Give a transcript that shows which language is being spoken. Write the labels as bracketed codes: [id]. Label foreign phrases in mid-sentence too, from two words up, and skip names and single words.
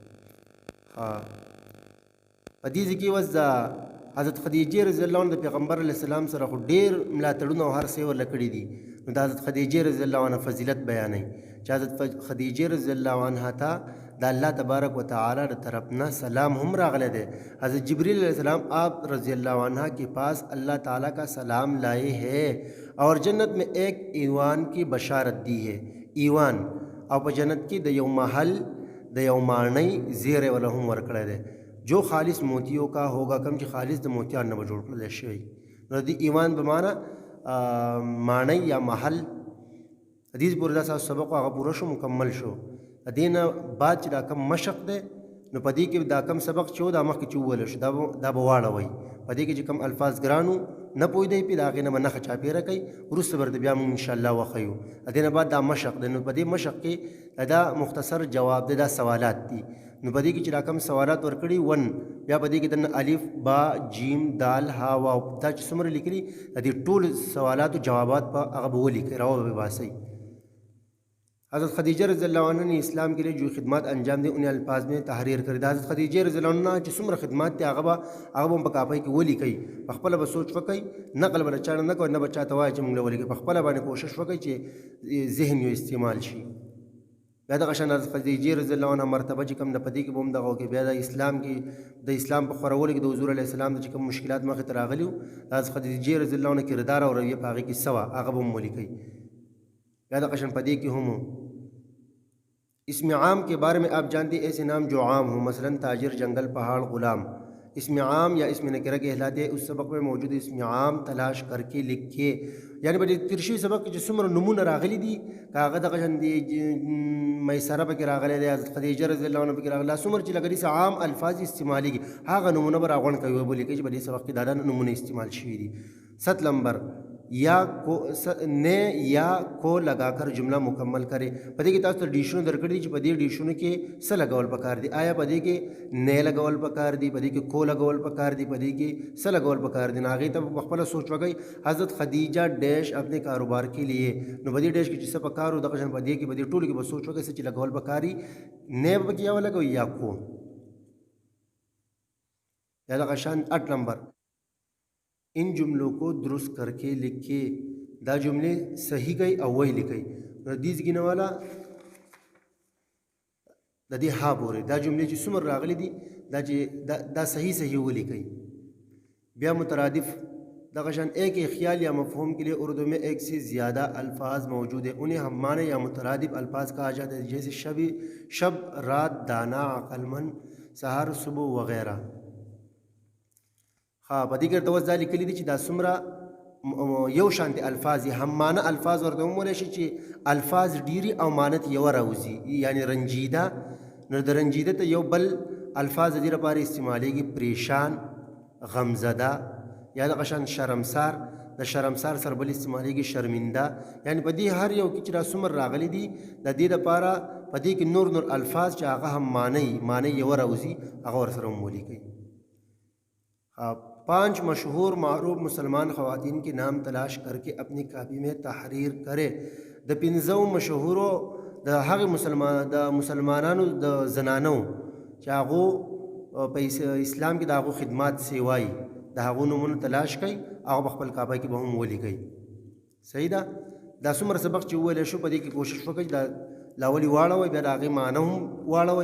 [ps] په دې ځای کې اوس د حضرت خدیجې [ar] رضی الله عنها [ps] د پیغمبر [ar] علیه السلام [ps] سره خو ډېر ملاتړونه او هر څه یې ورله کړي دي، نو د حضرت خدیجې [ar] رضی الله عنها [ps] فضیلت بیانوي چې حضرت خدیجې [ar] رضی الله عنها [ps] ته د اللہ تبارک و تعالی [ur] کی طرف [ps] نہ سلام ہم راغلے دے. [ur] حضرت جبریل [ar] علیہ السلام [ur] آپ [ar] رضی اللہ عنہ [ur] کے پاس اللہ تعالیٰ کا سلام لائے ہیں اور جنت میں ایک ایوان کی بشارت دی ہے. ایوان اور جنت کی [ps] د یو محل د یو ماڼۍ زیرے والا هم ورکړی دی [ur] جو خالص موتیوں کا ہوگا، [ps] کم چې خالص د موتیانو نه به جوړ کړلی شوی. نو د ایوان په معنا ماڼۍ یا محل حدیث پورې دا ساسو سبق هغه پوره شو مکمل شو. دې نه بعد چې دا کم مشق دی نو په دې کې دا کم سبق چې و دا مخکې چې وویلی شو دا به واړوئ. په دې کې چې کم الفاظ ګرانو نه پوهېدئ پې د هغې نه به نښه چاپېره کوئ، وروسته به درته بیا موږ انشاءالله وښیو. دې نه بعد دا مشق دی، نو په دې مشق کې دا مختصر جواب دی، دا سوالات دي. نو په دې کې چې دا کم سوالات ورکړي ون بیا په دې کې دننه الف با جیم دال ها واو دا چې څومره لیکلي د دې ټول سوالاتو جوابات په هغه به ولیکئ، راو به باسئ. [ur] حضرت خدیجہ [ar] رضی اللہ عنہ [ur] نے اسلام کے لیے جو خدمات انجام دی انہیں الفاظ میں تحریر کړی. [ps] د حضرت خدیجہ [ar] رضی اللہ عنہ [ps] چې څومره خدمات دي هغه به په کاپۍ کې ولیکئ، په خپله به سوچ وکئ، نقل به له چا نه کوئ، نه به چاته وایئ چې موږ له ولیکئ، په خپله باندې کوشش وکئ چې ذهن یې استعمال شي. بیا دغه شان حضرت خدیجہ [ar] رضی اللہ عنہ [ps] مرتبه چې کوم د په دې کې به هم دغه وکړي. بیا د اسلام په خورولو کې د حضور [ar] علیه السلام [ps] د چې کوم مشکلات مخې ته راغلي وو د حضرت خدیجہ [ar] رضی اللہ عنہ [ps] کردار او رویه په هغې کې څه وه هغه به هم ولیکئ. بیا دغه شان په دې کې هم [ur] اسم عام کے بارے میں آپ جانتے ہیں ایسے نام جو عام ہوں، مثلا تاجر، جنگل، پہاڑ، غلام. اسم عام یا اسم نکرہ کہلاتے ہیں. اس سبق میں موجود اسم عام تلاش کر کے لکھے، [ps] یعنی په دې ترشي سبق کې چې څومره نومونه راغلي دي که هغه دغه شان دي میسره پکې راغلی دی، حضرت خدیجه [ar] رضی الله عنها [ps] پکې راغلی، څومره چې لکه داسې عام الفاظ استعمالېږي هغه نومونه به راغونډ کوي ولیکئ چې په دې سبق کې دا نومونه استعمال شوي دي. [ur] 7 نمبر یا کو نے یا کو لگا کر جملہ مکمل کرے. [ps] په دې کې تاسو ته ډیشونه درکړي چې په دې ډیشونو کې څه لګول پکار دي. آیا په دې کې نه لګول پکار دي، په دې کې کو لګول پکار دي، په دې کې څه لګول پکار دي. هغې ته په خپله سوچ وکئ. [ur] حضرت خدیجہ ڈیش اپنے کاروبار کے لیے، [ps] نو په دې ډیش کې چې څه پکار و دغه شان په دې کې په دې ټولو کې به سوچ وکئ څه چې لګول پکاري. نه به پکې یا ولګوئ یا کو. یا دغه شان [ur] 8 نمبر ان جملوں کو درست کر کے لکھے. دا جملے صحیح گئی او وہی لکھئی. [ps] دې ځګینه والا د دې ها پورې دا جملې چې څومره راغلي دي دا صحیح ولیکئ. بیا مترادف دغه شان [ur] ایک خیال یا مفہوم کے لیے اردو میں ایک سے زیادہ الفاظ موجود ہیں، انہیں ہم معنی یا مترادف الفاظ کہا جاتا ہے، جیسے شب، رات، دانا، عقل مند، سحر، صبح وغیرہ. [ps] په دې کې ورته اوس دا لیکلي دي چې دا څومره یو شانتې الفاظ دي، هم معنه الفاظ ورته ومولی شي چې الفاظ ډیري او معنه ته یوه راوځي، یعنې رنجیده. نو د رنجیده ته یو بل الفاظ د دې لپاره استعمالیږي پریشان، غمزده، یا دغه شان شرمسار. د شرمسار سره بل استعمالیږي شرمنده. یعنې په دې هر یو کې چې دا څومره راغلي دي د دې لپاره په دې کې نور الفاظ چې هغه هم معنی یوه راوځي هغه ورسره هم ولیکئ. [ur] 5 مشہور معروف مسلمان خواتین کے نام تلاش کر کے اپنی کاپی میں تحریر کرے. [ps] د 15 مشهورو د هغه مسلمانانو د زنانو چې هغو په اسلام کې د هغو خدمات سیوایي د هغو نومونه تلاش کوي، هغه په خپل کاپۍ کې به هم ولیکئ. صحیح ده. دا څومره سبق چې وویلی شو په دې کې کوشش وکړئ دا لاولي واړوئ، بیا د هغې معنی هم واړوئ.